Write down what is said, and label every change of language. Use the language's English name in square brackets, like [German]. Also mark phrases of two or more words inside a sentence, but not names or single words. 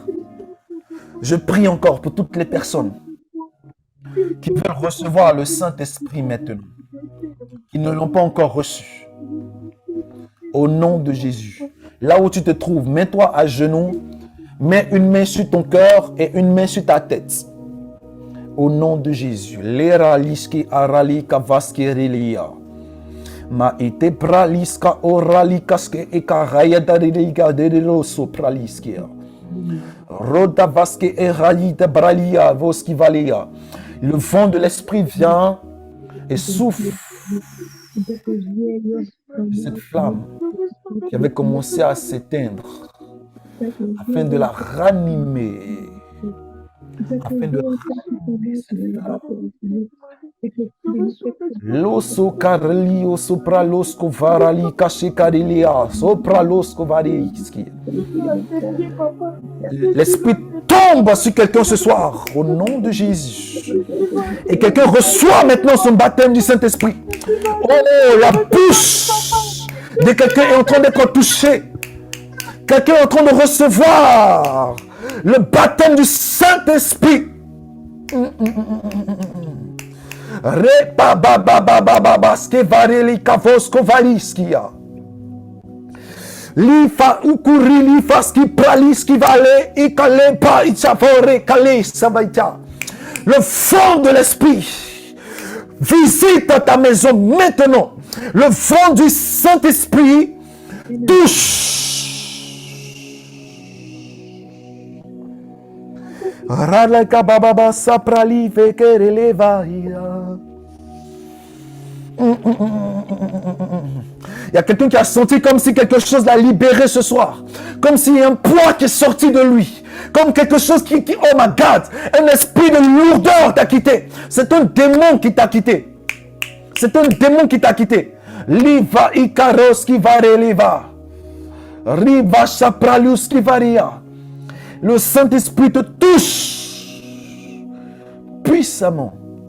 [French] Je prie encore pour toutes les personnes qui veulent recevoir le Saint-Esprit maintenant, qui ne l'ont pas encore reçu. Au nom de Jésus. Là où tu te trouves, mets-toi à genoux, mets une main sur ton cœur et une main sur ta tête. Au nom de Jésus. Leraliski arali kavaski relia. Ma ite praliska oralikaske ekaraya dariliga deriloso praliskia. Roda vaske eralita bralia voski valia. Le vent de l'esprit vient et souffle. Cette flamme qui avait commencé à s'éteindre afin de la ranimer. Afin de ranimer cette flamme. L'osso carlio sopra l'osco varali cachecarilia sopra l'osco variski. L'esprit tombe sur quelqu'un ce soir au nom de Jésus. Et quelqu'un reçoit maintenant son baptême du Saint-Esprit. Oh, la bouche de quelqu'un est en train d'être touchée. Quelqu'un est en train de recevoir le baptême du Saint-Esprit. Repa baba baba baba skevareli kavosko variskia. Lifa ukuri lifa ski praliski vale ikale pa itchavore kale savaita. Le fond de l'esprit visite ta maison maintenant. Le vent du Saint-Esprit touche Raleka bababa saprali fekerelevaia. Il y a quelqu'un qui a senti comme si quelque chose l'a libéré ce soir. Comme s'il y a un poids qui est sorti de lui. Comme quelque chose qui [English] oh my God, [French] un esprit de lourdeur t'a quitté. C'est un démon qui t'a quitté. C'est un démon qui t'a quitté. Liva ikaros qui va reliva. Riva chapralius qui varia. Le Saint-Esprit te touche puissamment.